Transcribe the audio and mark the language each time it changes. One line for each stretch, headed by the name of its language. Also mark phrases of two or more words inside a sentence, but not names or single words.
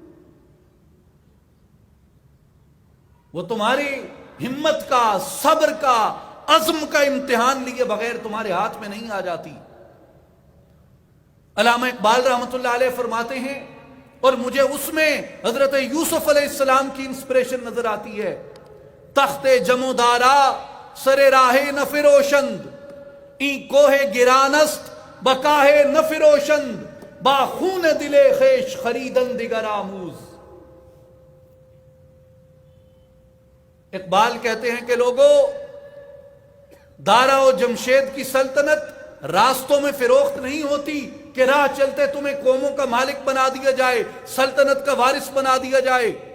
Urdu: وہ تمہاری ہمت کا، صبر کا، عزم کا امتحان لیے بغیر تمہارے ہاتھ میں نہیں آ جاتی. علامہ اقبال رحمۃ اللہ علیہ فرماتے ہیں، اور مجھے اس میں حضرت یوسف علیہ السلام کی انسپریشن نظر آتی ہے،
Persian: تخت جمو دارا سر راہ نفروشند، این کوہ گرانست بکاہ نفروشند، با خون دل خیش خریدن دیگر آموز.
Urdu: اقبال کہتے ہیں کہ لوگوں، دارا و جمشید کی سلطنت راستوں میں فروخت نہیں ہوتی کہ راہ چلتے تمہیں قوموں کا مالک بنا دیا جائے، سلطنت کا وارث بنا دیا جائے.